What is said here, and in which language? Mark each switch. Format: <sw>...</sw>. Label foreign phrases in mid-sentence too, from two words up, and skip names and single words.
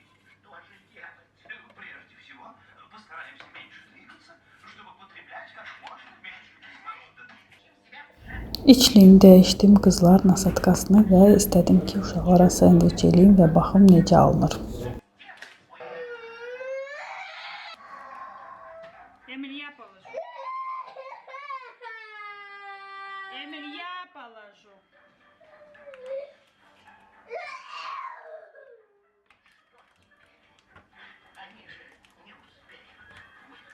<ru>Что же делать? Прежде всего, постараемся меньше двигаться, чтобы потреблять как можно меньше кислорода.</ru> <az>İçliyimi dəyişdim qızlar nasatkasını və istədim ki, uşaqlara sandviç eləyim və baxım necə alınır.</az> <ru>Эмиль, я положу. Эмиль, я положу. Они же не успеют.</ru>